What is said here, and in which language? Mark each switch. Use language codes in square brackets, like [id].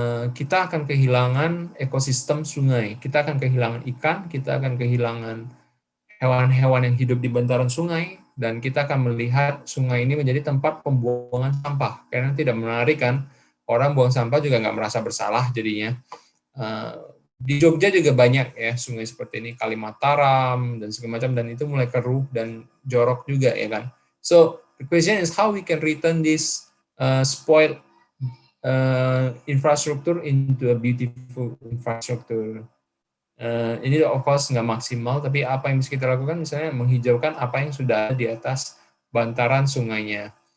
[id] Kita akan kehilangan ekosistem sungai, kita akan kehilangan ikan, kita akan kehilangan hewan-hewan yang hidup di bantaran sungai, dan kita akan melihat sungai ini menjadi tempat pembuangan sampah, karena tidak menarik kan, orang buang sampah juga nggak merasa bersalah jadinya. Di Jogja juga banyak ya sungai seperti ini, Kali Mataram dan segala macam, dan itu mulai keruh dan jorok juga ya kan. [en] So the question is how we can return this spoiled infrastruktur into a beautiful infrastructure. [id] Ini of course nggak maksimal, tapi apa yang bisa kita lakukan misalnya menghijaukan apa yang sudah ada di atas bantaran sungainya.